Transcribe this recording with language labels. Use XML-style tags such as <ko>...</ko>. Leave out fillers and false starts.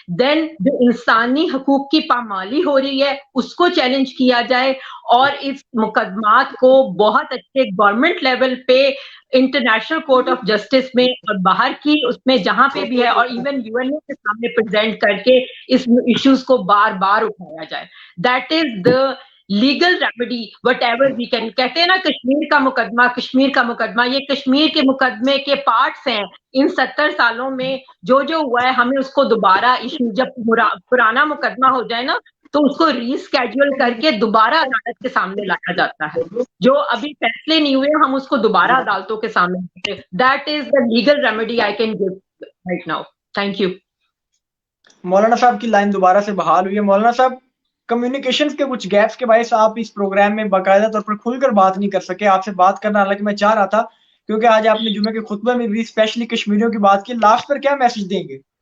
<ur>دین جو انسانی حقوق کی پامالی ہو رہی ہے اس کو چیلنج کیا جائے, اور اس مقدمات کو بہت اچھے گورنمنٹ لیول پہ انٹرنیشنل کورٹ آف جسٹس میں اور باہر کی اس میں جہاں پہ بھی ہے, اور ایون UN کے سامنے پریزنٹ کر کے اس ایشوز کو بار بار اٹھایا جائے.</ur> <en>That is the legal remedy whatever we can.</en> <ur>کہتے ہیں نا کشمیر کا مقدمہ, کشمیر کا مقدمہ, یہ کشمیر کے مقدمے کے پارٹس ہیں. ان 70 سالوں میں جو ہوا ہے ہمیں اس کو دوبارہ ایشو, جب پرانا مقدمہ ہو جائے نا تو اس کو ری اسکیڈول کر کے دوبارہ عدالت کے سامنے لایا جاتا ہے. جو ابھی فیصلے نہیں ہوئے ہم اس کو دوبارہ عدالتوں کے سامنے لاتے.</ur> <en>That is the legal remedy I can give right now. Thank you.</en> <ur>مولانا صاحب کی لائن دوبارہ سے بحال ہوئی ہے. مولانا صاحب کمیونیکیشن کے کچھ گیپس کے باعث آپ اس پروگرام میں باقاعدہ طور پر کھل کر بات نہیں کر سکے. آپ سے بات کرنا حالانکہ میں چاہ رہا تھا, کیونکہ آج آپ نے جمعے کے خطبے میں بھی اسپیشلی کشمیریوں کی بات کی. لاسٹ پر کیا میسج دیں گے؟</ur>